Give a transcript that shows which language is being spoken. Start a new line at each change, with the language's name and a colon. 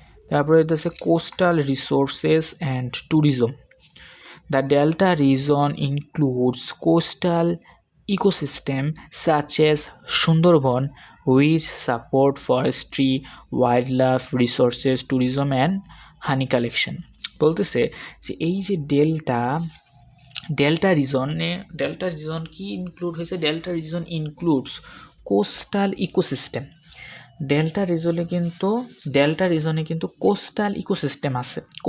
Bangla: তারপরে হচ্ছে coastal resources and tourism.
English: The delta region includes coastal ecosystem such as Sundarban, which support forestry, wildlife resources, tourism and honey collection.
Bangla: বলতেছে যে এই যে delta reason কি include হয়েছে?
English: Delta region includes coastal ecosystem.
Bangla: Delta রিজনে কিন্তু coastal ecosystem আছে।